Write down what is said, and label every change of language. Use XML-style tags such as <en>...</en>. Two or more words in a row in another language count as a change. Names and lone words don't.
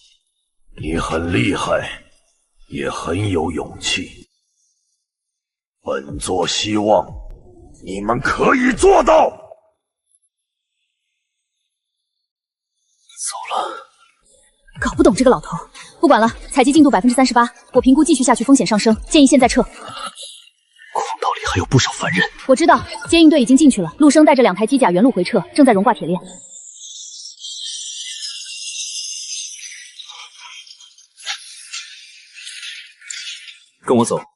<zh>你很厲害，也很有勇氣。本座希望你們可以做到。走了。搞不懂這個老頭。不管了，採集進度38%，我評估繼續下去風險上升，建議現在撤。空道裡還有不少凡人。我知道，接應隊已經進去了，陸生帶着2台機甲原路回撤，正在熔掛鐵鏈。跟我走。</zh>